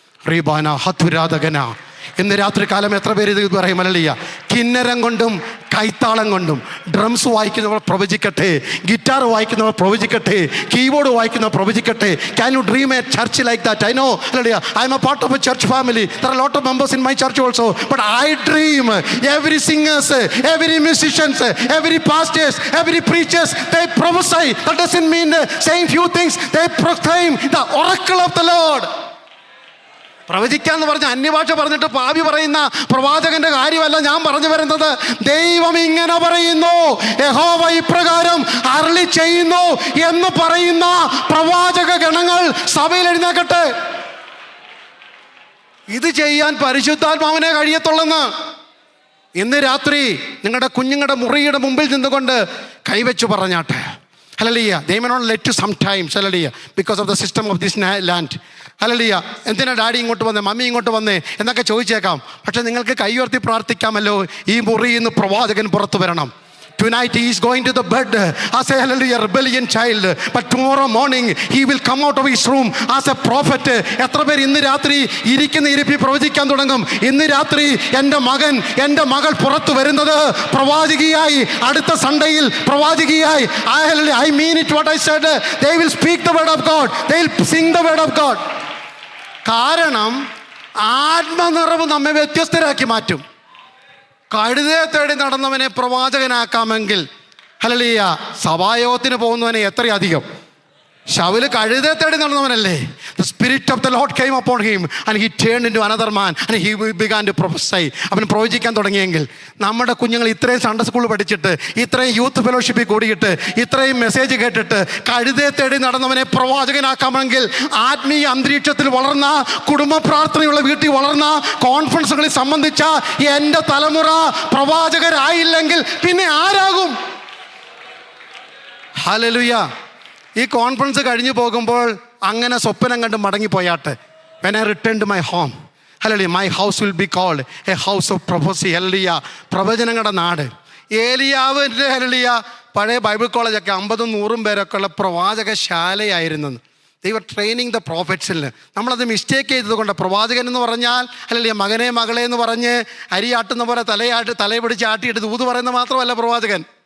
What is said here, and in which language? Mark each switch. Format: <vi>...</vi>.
<ml>റീബാന ഹതുരാധകന. ഇന്ന് രാത്രി കാലം എത്ര പേര് ഇത് പറയും? ഹല്ലേലൂയ. കിന്നരം കൊണ്ടും കൈത്താളം കൊണ്ടും drums വായിക്കുന്നവർ പ്രവചിക്കട്ടെ, guitar വായിക്കുന്നവർ പ്രവചിക്കട്ടെ, keyboard വായിക്കുന്നവർ പ്രവചിക്കട്ടെ.</ml> <en>Can you dream a church like that? I know, hallelujah, I am a part of a church family. There are a lot of members in my church also, but I dream every singers, every musicians, every pastors, every preachers, they prophesy. That doesn't mean saying few things. They proclaim the oracle of the Lord.</en> <ml>പ്രവചിക്കാന്ന് പറഞ്ഞ് അന്യഭാഷ പറഞ്ഞിട്ട് പാപി പറയുന്ന പ്രവാചകന്റെ കാര്യമല്ല ഞാൻ പറഞ്ഞു വരുന്നത്. ദൈവം ഇങ്ങനെ പറയുന്നു, യഹോവ ഇപ്രകാരം അരുളി ചെയ്യുന്നു എന്ന് പറയുന്ന പ്രവാചക ഗണങ്ങൾ സഭയിൽ എഴുന്നേൽക്കട്ടെ. ഇത് ചെയ്യാൻ പരിശുദ്ധാത്മാവിനെ കഴിയത്തുള്ളെന്ന് ഇന്ന് രാത്രി നിങ്ങളുടെ കുഞ്ഞുങ്ങളുടെ മുറിയുടെ മുമ്പിൽ നിന്നുകൊണ്ട് കൈവച്ചു പറഞ്ഞാട്ടെ. Hallelujah.</ml> <en>They may not let you sometimes, hallelujah, because of the system of this land. Hallelujah.</en> <ml>എന്തിനാ ഡാഡി ഇങ്ങോട്ട് വന്നേ, മമ്മി ഇങ്ങോട്ട് വന്നേ എന്നൊക്കെ ചോദിച്ചേക്കാം. പക്ഷെ നിങ്ങൾക്ക് കൈ ഉയർത്തി പ്രാർത്ഥിക്കാമല്ലോ, ഈ മുറിയിൽ നിന്ന് പ്രവാചകൻ പുറത്തു വരണം.</ml> <en>Tonight he is going to the bed as a hallelujah rebellion child, but tomorrow morning he will come out of his room as a prophet.</en> <ml>എത്ര പേർ ഇന്ന് രാത്രി ഇരിക്കുന്ന ഇരിപ്പി പ്രവചിക്കാൻ തുടങ്ങും? ഇന്ന് രാത്രി എൻ്റെ മകൻ എൻ്റെ മകൾ പുറത്തു വരുന്നത് പ്രവാചകിയായി, അടുത്ത സൺഡേയിൽ പ്രവാചകിയായി.</ml> <en>I mean it what I said. They will speak the word of God, they will sing the word of God.</en> <ml>കാരണം ആത്മനിറവ് നമ്മെ വ്യത്യസ്തരാക്കി മാറ്റും. കഴുതയെ തേടി നടന്നവനെ പ്രവാചകനാക്കാമെങ്കിൽ ഹല്ലേലൂയ, സഭായോഗത്തിന് പോകുന്നവനെ എത്രയധികം. ശൗല് കഴുതയെ തേടി നടന്നവനല്ലേ?</ml> <en>The spirit of the Lord came upon him and he turned into another man and he began to prophesy.</en> <ml>അവൻ പ്രവചിക്കാൻ തുടങ്ങിയെങ്കിൽ നമ്മുടെ കുഞ്ഞുങ്ങൾ ഇത്രയും സൺഡേ സ്കൂൾ പഠിച്ചിട്ട്, ഇത്രയും യൂത്ത് ഫെലോഷിപ്പിൽ കൂടിയിട്ട്, ഇത്രയും മെസ്സേജ് കേട്ടിട്ട് കഴുതയെ തേടി നടന്നവനെ പ്രവാചകനാക്കാമെങ്കിൽ ആത്മീയ അന്തരീക്ഷത്തിൽ വളർന്ന, കുടുംബ പ്രാർത്ഥനയുള്ള വീട്ടിൽ വളർന്ന, കോൺഫറൻസുകളിൽ സംബന്ധിച്ച എൻ്റെ തലമുറ പ്രവാചകരായില്ലെങ്കിൽ പിന്നെ ആരാകും? ഹല്ലേലൂയ. ഈ കോൺഫറൻസ് കഴിഞ്ഞു പോകുമ്പോൾ അങ്ങനെ സ്വപ്നം കണ്ട് മടങ്ങിപ്പോയാട്ടെ.</ml> <en>When I return to my home, hallelujah, my house will be called a house of prophecy.</en> <ml>hallelujah. പ്രവചനങ്ങളുടെ നാട്. ഏലിയാവിൻ്റെ ഹല്ലേലൂയ പഴയ ബൈബിൾ കോളേജൊക്കെ 50-100 പേരൊക്കെ ഉള്ള പ്രവാചകശാലയായിരുന്നു. ദൈവം</ml> <en>Training the പ്രോഫറ്റ്സിൽ.</en> <ml>നമ്മളത് മിസ്റ്റേക്ക് ചെയ്തത് കൊണ്ട് പ്രവാചകൻ എന്ന് പറഞ്ഞാൽ ഹല്ലേലൂയ മകനെ മകളെ എന്ന് പറഞ്ഞ് അരിയാട്ടുന്ന പോലെ തലയെ പിടിച്ച് ആട്ടിയിട്ട് ദൂത് പറയുന്നത് മാത്രമല്ല പ്രവാചകൻ.</ml>